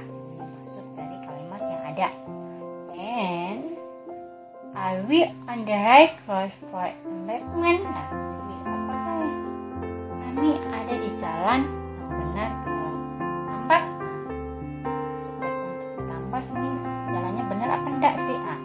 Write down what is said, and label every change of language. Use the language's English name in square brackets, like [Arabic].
[Indonesian] Ini maksud dari kalimat yang ada. [English] And are we on the right course for embankment? [Indonesian] Nah, jadi apakah kami ada di jalan yang benar ke tambak? Untuk ke tambak ini jalannya benar apa enggak sih?